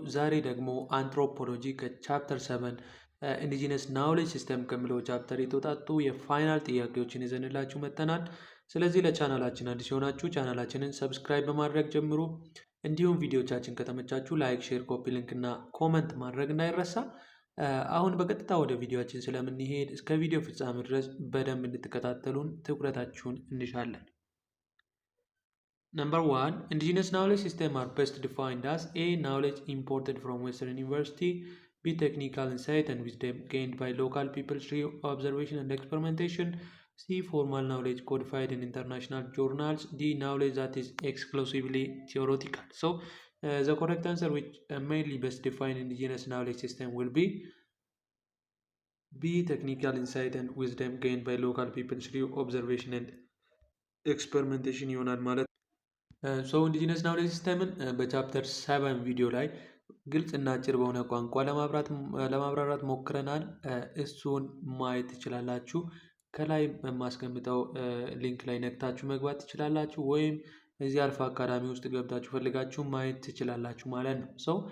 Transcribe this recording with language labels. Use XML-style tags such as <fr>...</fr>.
<am>ዛሬ ደግሞ አንትሮፖሎጂ ከቻፕተር 7 ኢንዲጂነስ ናውሌጅ ሲስተም ከሚለው ቻፕተር የተውጣጡ የፋይናል ጥያቄዎችን ይዘንላችሁ መጥተናል። ስለዚህ ለቻናላችን አዲስ የሆናችሁ ቻናላችንን ሰብስክራይብ በማድረግ ጀምሩ። እንዲሁም ቪዲዮቻችን ከተመቻችሁ ላይክ፣ ሼር፣ ኮፒ ሊንክ እና ኮመንት ማድረግ እንዳይረሳ። አሁን በቀጥታ ወደ ቪዲዮችን ስለምንሄድ እስከ ቪዲዮ ፍጻሜ ድረስ በደንብ እንድትከታተሉን ትኩረታችሁን እንሻለን።</am> <en>Number one, indigenous knowledge systems are best defined as A. Knowledge imported from Western University, B. Technical insight and wisdom gained by local people through observation and experimentation, C. Formal knowledge codified in international journals, D. Knowledge that is exclusively theoretical. So, the correct answer which mainly best defined indigenous knowledge system will be B. Technical insight and wisdom gained by local people through observation and experimentation</en> <am>ይሆናል ማለት ሶ ኢንዲጂነስ ናውሌጅ ሲስተምን በቻፕተር 7 ቪዲዮ ላይ ግልጽ እና አጭር በሆነ ቋንቋ ለማብራራት ሞክረናል። እሱን ማየት ትችላላችሁ። ከላይ በማስቀምጠው ሊንክ ላይ ነክታችሁ መግባት ትችላላችሁ፣ ወይም እዚህ አልፋ አካዳሚ ውስጥ ገብታችሁ ፈልጋችሁ ማየት ትችላላችሁ ማለት ነው። ሶ</am>